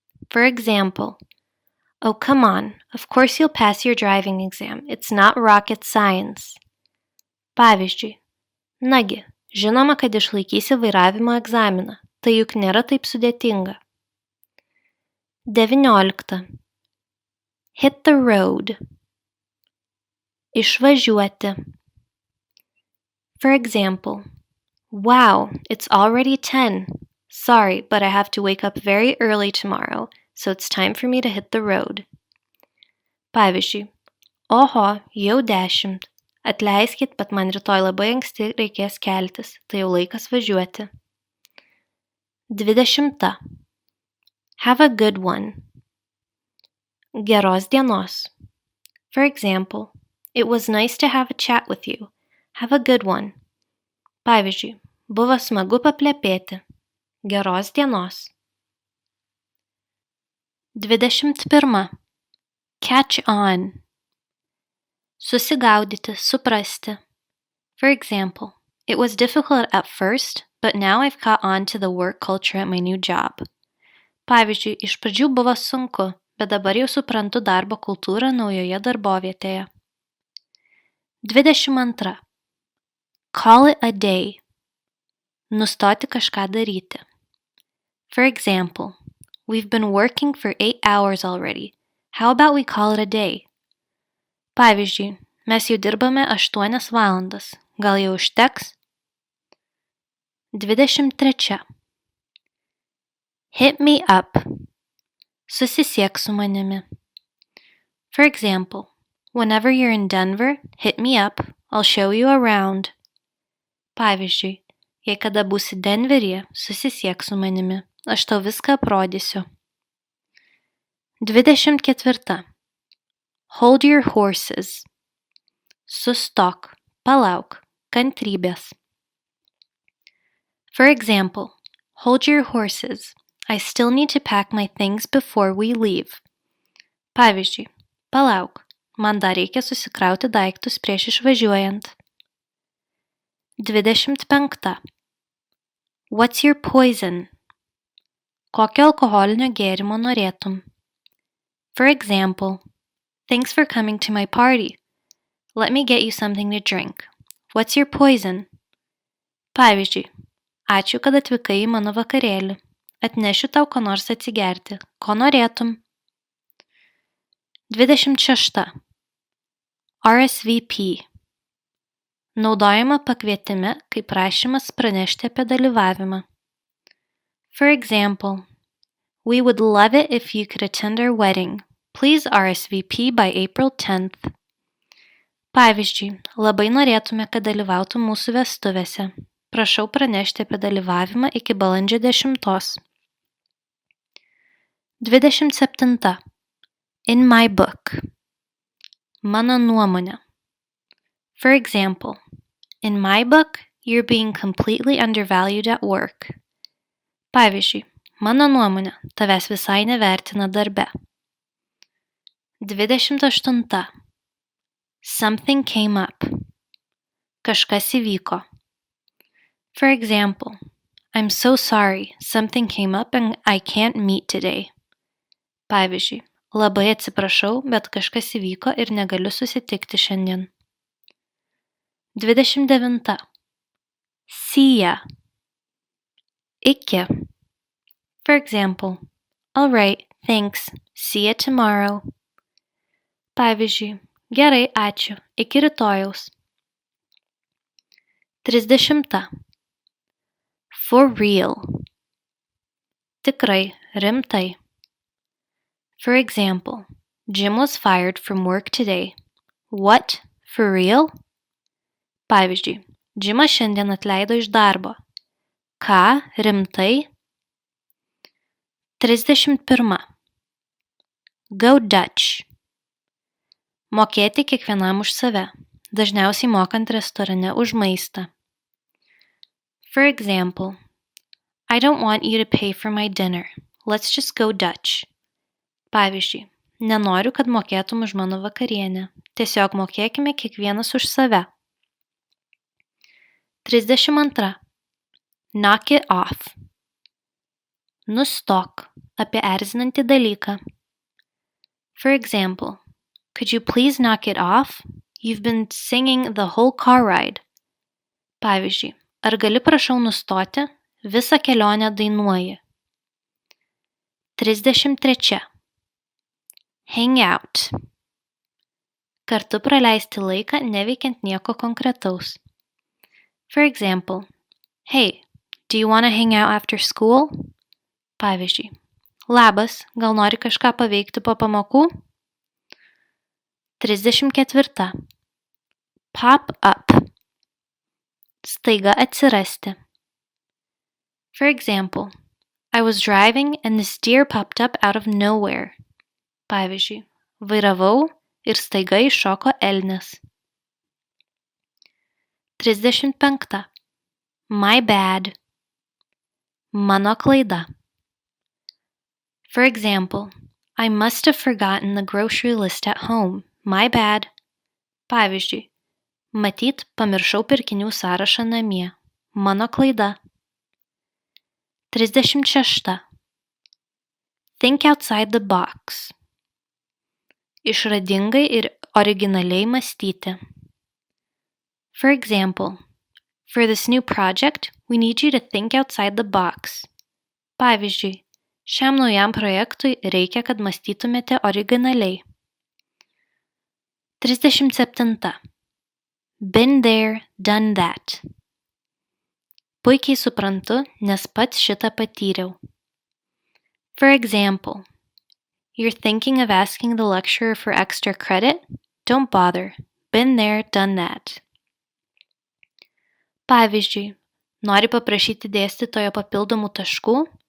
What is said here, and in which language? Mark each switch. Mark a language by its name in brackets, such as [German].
[English] For example, oh, come on, of course you'll pass your driving exam. It's not rocket science. [Lithuanian] Pavyzdžiui, nagi, žinoma, kad išlaikysi vairavimo egzaminą. Tai juk nėra taip sudėtinga. [English] 19. Hit the road. Išvažiuoti. For example, wow, it's already 10. Sorry, but I have to wake up very early tomorrow, so it's time for me to hit the road. [Lithuanian] Pavyzdžiui, oho, jau 10. Atleiskit, bet man rytoj labai anksti reikės keltis, tai jau laikas važiuoti. [English] 20. Have a good one. [Lithuanian] Geros dienos. [English] For example, it was nice to have a chat with you. Have a good one. [Lithuanian] Pavyzdžiui, buvo smagu paplepėti. Geros dienos. [English] 21. Catch on. [Lithuanian] Susigaudyti, suprasti. [English] For example, it was difficult at first, but now I've caught on to the work culture at my new job. [Lithuanian] Pavyzdžiui, iš pradžių buvo sunku, bet dabar jau suprantu darbo kultūrą naujoje darbovietėje. [English] 22. Call it a day. [Lithuanian] Nustoti kažką daryti. [English] For example, we've been working for 8 hours already. How about we call it a day? [Lithuanian] Pavyzdžiui, mes jau dirbame 8 valandas. Gal jau užteks? 23. [English] Hit me up. [Lithuanian] Susisiek su manimi. [English] For example, whenever you're in Denver, hit me up. I'll show you around. [Lithuanian] Pavyzdžiui, jei kada būsi Denveryje, susisiek su manimi. Aš tau viską aprodysiu. 24. [English] Hold your horses. [Lithuanian] Sustok, palauk, kantrybės. [English] For example, hold your horses. I still need to pack my things before we leave. [Lithuanian] Pavyzdžiui, palauk, man dar reikia susikrauti daiktus prieš išvažiuojant. [English] 25. What's your poison? [Lithuanian] Kokio alkoholinio gėrimo norėtum? [English] For example, thanks for coming to my party. Let me get you something to drink. What's your poison? [Lithuanian] Pavyzdžiui, ačiū, kad atvykai į mano vakarėlį. Atnešiu tau ko nors atsigerti. Ko norėtum? 26. RSVP. Naudojama pakvietime kaip prašymas pranešti apie dalyvavimą. [English] For example, we would love it if you could attend our wedding. Please RSVP by April 10th. [Lithuanian] Pavyzdžiui, labai norėtume, kad dalyvautų mūsų vestuvėse. Prašau pranešti apie dalyvavimą iki balandžio 10. [English] 27. In my book. [Lithuanian] Mano nuomonė. [English] For example, in my book, you're being completely undervalued at work. [Lithuanian] Pavyzdžiui, mano nuomonė, tavęs visai nevertina darbe. [English] 28. Something came up. [Lithuanian] Kažkas įvyko. [English] For example, I'm so sorry, something came up and I can't meet today. [Lithuanian] Pavyzdžiui, labai atsiprašau, bet kažkas įvyko ir negaliu susitikti šiandien. [English] 29. See ya. Iki. For example, all right, thanks, see ya tomorrow. [Lithuanian] Pavyzdžiui, gerai, ačiū, iki rytojaus. [English] 30. For real. [Lithuanian] Tikrai, rimtai. [English] For example, Jim was fired from work today. What? For real? [Lithuanian] Pavyzdžiui, Jimas šiandien atleido iš darbo. Ką? Rimtai? 31. [English] Go Dutch. [Lithuanian] Mokėti kiekvienam už save, dažniausiai mokant restorane už maistą. [English] For example, I don't want you to pay for my dinner. Let's just go Dutch. [Lithuanian] Pavyzdžiui, nenoriu, kad mokėtum už mano vakarienę. Tiesiog mokėkime kiekvienas už save. [English] 32. Knock it off. Nustok. [Lithuanian] Apie erzinantį dalyką. [English] For example, could you please knock it off? You've been singing the whole car ride. [Lithuanian] Pavyzdžiui, ar gali prašau nustoti? Visą kelionę dainuoji. [English] 33. Hang out. [Lithuanian] Kartu praleisti laiką neveikiant nieko konkretaus. [English] For example, hey, do you want to hang out after school? [Lithuanian] Pavyzdžiui, labas, gal nori kažką paveikti po pamokų? [English] 34. Pop up. [Lithuanian] Staiga atsirasti. [English] For example, I was driving and this deer popped up out of nowhere. [Lithuanian] Pavyzdžiui, vairavau ir staiga iššoko elnias. [English] 35. My bad. [Lithuanian] Mano klaida. [English] For example, I must have forgotten the grocery list at home. My bad. [Lithuanian] Pavyzdžiui, matyt, pamiršau pirkinių sąrašą namie. Mano klaida. [English] 36. Think outside the box. [Lithuanian] Išradingai ir originaliai mąstyti. [English] For example, for this new project, we need you to think outside the box. [Lithuanian] Pavyzdžiui, šiam naujam projektui reikia, kad mąstytumėte originaliai. 37. [English] Been there, done that. [Lithuanian] Puikiai suprantu, nes pats šitą patyriau. [English] For example, you're thinking of asking the lecturer for extra credit? Don't bother. Been there, done that. [Lithuanian] Pavyzdžiui, nori paprašyti dėstytojo papildomų taškų?